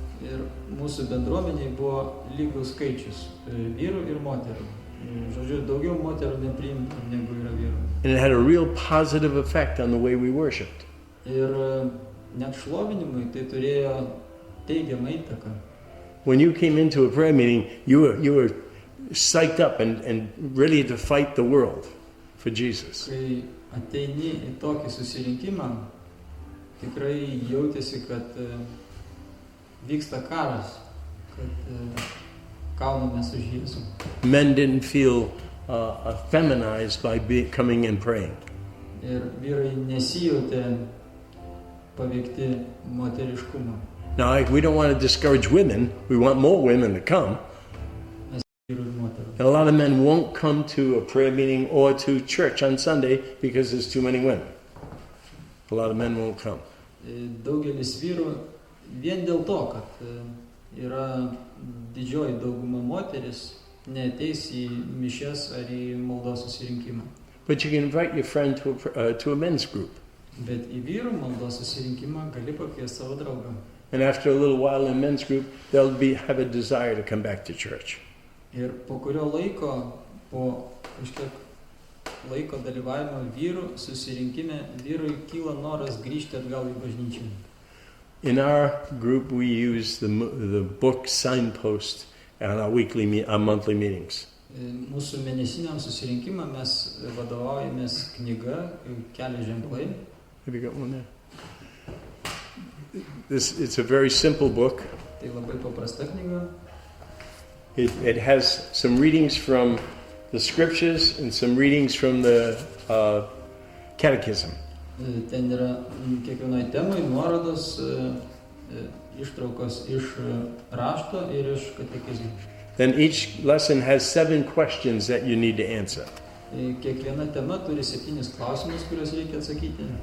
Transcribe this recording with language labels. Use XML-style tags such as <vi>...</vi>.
<lt>Ir mūsų bendruomeniai buvo lygus skaičius vyrų ir moterų. Žodžiu, daugiau moterų nepriimta negu yra vyrų.</lt> <en>And it had a real positive effect on the way we worshipped.</en> <lt>Ir net šlovinimui tai turėjo teigiamą įtaką.</lt> <en>When you came into a prayer meeting, you were psyched up and ready to fight the world for Jesus.</en> <lt>Kai ateini į tokį susirinkimą, tikrai jautėsi, kad vyksta karas, kad kaunamės už Jėzų.</lt> <en>Men didn't feel feminized by coming and praying.</en> <lt>Ir vyrai nesijautė paveikti moteriškumo.</lt> <en>Now, we don't want to discourage women. We want more women to come.</en> <lt>Vyrų ir moterų.</lt> <en>And a lot of men won't come to a prayer meeting or to church on Sunday because there's too many women. A lot of men won't come.</en> <lt>Daugelis vyrų vien dėl to, kad yra didžioji dauguma moteris, neateis į mišias ar į maldos susirinkimą.</lt> <en>But you can invite your friend to a men's group.</en> <lt>Bet į vyrų maldos susirinkimą gali pakviesti savo draugą.</lt> <en>And after a little while in men's group, they'll have a desire to come back to church.</en> <lt>Ir po kurio laiko, po kažkiek laiko dalyvavimo vyrų susirinkime, vyrui kyla noras grįžti atgal į bažnyčią.</lt> <en>In our group, we use the book Signpost on our monthly meetings.</en> <lt>Mūsų mėnesiniam susirinkimam mes vadovaujamės knyga Kelio ženklai.</lt> <en>Have you got one there? It's a very simple book.</en> <lt>Tai labai paprasta knyga.</lt> <en>It has some readings from the scriptures and some readings from the catechism.</en> <lt>Ten yra kiekvienai temai nuorodos, ištraukos iš rašto ir iš katekizmo.</lt> <en>Then each lesson has 7 questions that you need to answer.</en> <lt>Kiekviena tema turi 7 klausimus, kuriuos reikia atsakyti.</lt>